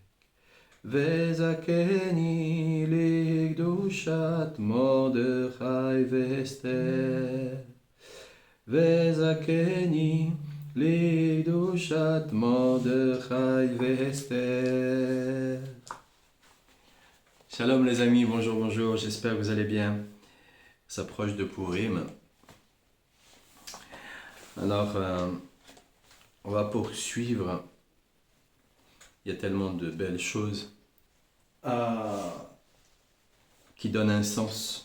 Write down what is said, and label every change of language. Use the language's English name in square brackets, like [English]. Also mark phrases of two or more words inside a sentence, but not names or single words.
[Hebrew] וזכני לקדושת מרדכי ואסתר. וזכני לקדושת מרדכי ואסתר. [French] Shalom les amis, bonjour, bonjour, j'espère que vous allez bien. Ça s'approche de Purim. Alors, on va poursuivre. Il y a tellement de belles choses qui donnent un sens.